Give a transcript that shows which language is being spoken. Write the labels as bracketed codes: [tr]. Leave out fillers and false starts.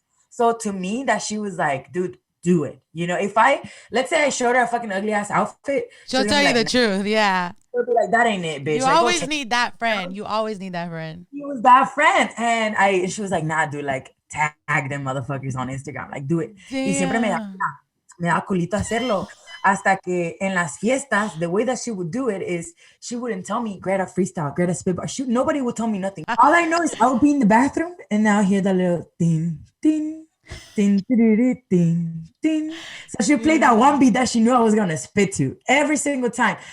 [en] So to me, that she was like, dude, do it. You know, if let's say I showed her a fucking ugly ass outfit, she'll tell you the truth. Yeah. She'll be like, that ain't it, bitch. You like, always need that friend. You always need that friend. He was that friend. And she was like, nah, dude, like tag them motherfuckers on Instagram. Like, do it. Damn. [es] Y siempre me da culito hacerlo. Hasta que en las fiestas, [en] the way that she would do it is she wouldn't tell me, Greta freestyle, Greta spit bar. Nobody would tell me nothing. All I know is I would be in the bathroom and now I hear that little ding, ding, ding, ding, ding, ding. So she played that one beat that she knew I was gonna spit to every single time.